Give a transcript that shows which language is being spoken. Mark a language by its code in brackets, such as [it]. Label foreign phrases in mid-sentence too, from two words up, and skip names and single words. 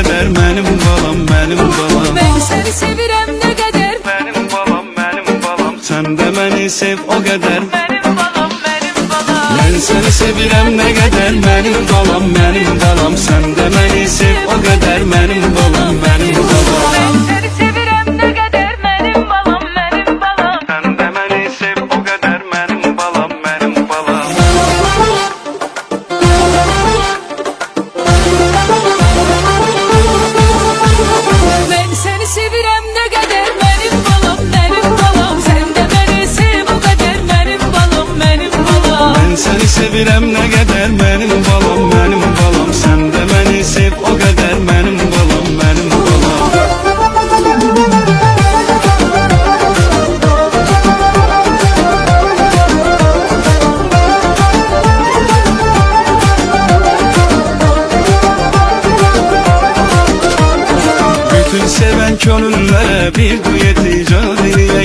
[az] mənim balam, mənim balam. [tr] Ben seni sevirəm ne kadar [az] Mənim balam, mənim balam. Sən də məni sev o qədər. [tr] Benim balam, benim balam. [az] Mən səni sevirəm nə qədər, mənim balam, mənim balam. Sən də məni sev o qədər, mənim balam, mənim balam. [tr] Ben seni sevirəm ne kadar benim balam, benim balam. [az] Sən də məni sev o qədər, mənim balam, mənim balam. [tr] Ben seni sevirəm ne kadar benim balam, benim balam. Sen de beni sev o kadar benim balam, benim balam. [az] Mən səni sevirəm nə qədər, mənim balam, mənim balam. Sən də məni sev o qədər, mənim balam, mənim balam. Bütün sevən könüllərə bir duyet icad eləyək.